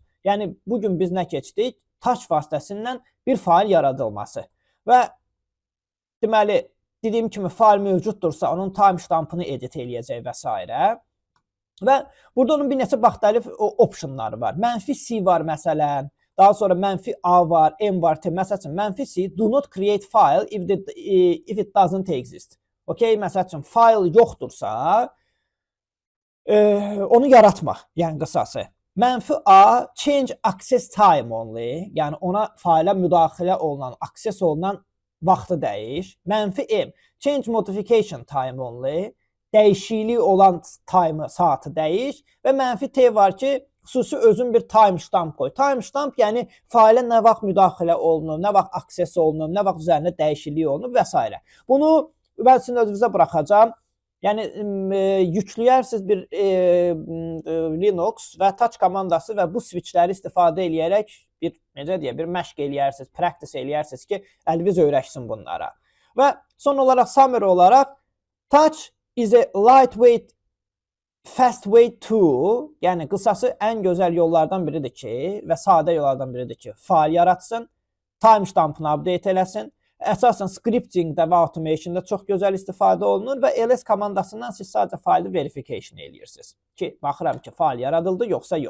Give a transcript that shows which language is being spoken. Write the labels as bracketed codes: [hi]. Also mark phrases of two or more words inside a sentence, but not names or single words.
[az] Yəni, bugün biz nə keçdik? Touch vasitəsindən bir fayl yaradılması. Və deməli, dediyim kimi fayl mövcuddursa, onun timestampını edit eləyəcək və s. Və burada onun bir neçə müxtəlif optionları var. -c var məsələn, daha sonra -a var, m var, t. Məsəl üçün, [en] -c do not create file if it doesn't exist. [az] Okay, məsəl üçün, fayl yoxdursa, onu yaratma, yəni qısası. [en] -a change access time only, [az] yəni ona fayla müdaxilə olunan, access olunan vaxtı dəyiş. [en] -m change modification time only, [az] dəyişiklik olan time saatı dəyiş və -t var ki, xüsusi özün bir timestamp qoy. Timestamp yəni fayla nə vaxt müdaxilə olunur, nə vaxt access olunur, nə vaxt üzərində dəyişiklik olunur və s. Bunu mən sizin özünüzə buraxacağam. Yəni yükləyərsiniz bir Linux və touch komandası və bu switchləri istifadə edərək bir necə deyə bir məşq eləyərsiniz, practice eləyərsiniz ki, əliniz öyrəşsin bunlara. Və son olaraq summary olaraq [en] touch is a lightweight fast way to, [az] yəni qısası ən gözəl yollardan biridir ki və sadə yollardan biridir ki, fayl yaratsın, timestampını update eləsin. Əsasən scriptingdə və automationda çox gözəl istifadə olunur və ls komandasından siz sadəcə faylı verification eləyirsiniz ki, baxıram ki, fayl yaradıldı, yoxsa yox.